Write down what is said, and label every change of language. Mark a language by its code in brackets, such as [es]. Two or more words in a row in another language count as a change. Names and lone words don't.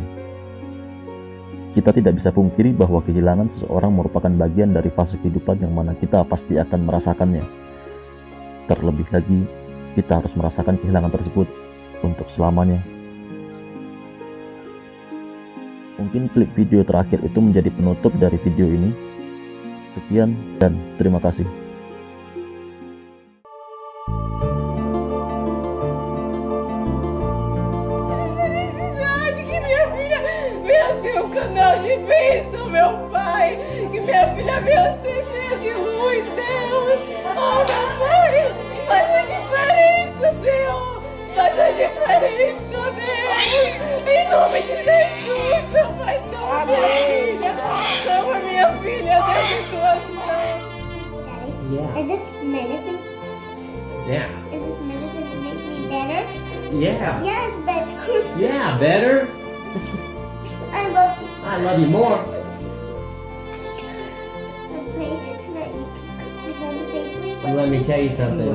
[id] Kita tidak bisa pungkiri bahwa kehilangan seseorang merupakan bagian dari fase kehidupan yang mana kita pasti akan merasakannya. Terlebih lagi, kita harus merasakan kehilangan tersebut untuk selamanya. Mungkin klip video terakhir itu menjadi penutup dari video ini. Sekian dan terima kasih. [pt] Seu canal de bênção, meu Pai, que minha filha venha ser cheia de luz, Deus. Oh, meu Pai, faz a diferença, Senhor, faz a diferença, Deus. Em nome de Jesus, meu Pai, toma minha filha, Deus, em tuas mãos. [en] Yeah. Is this medicine? Yeah. Is this medicine to make me better? Yeah. Yeah, it's better. Yeah, better. I love I love you more. Well, let me tell you something.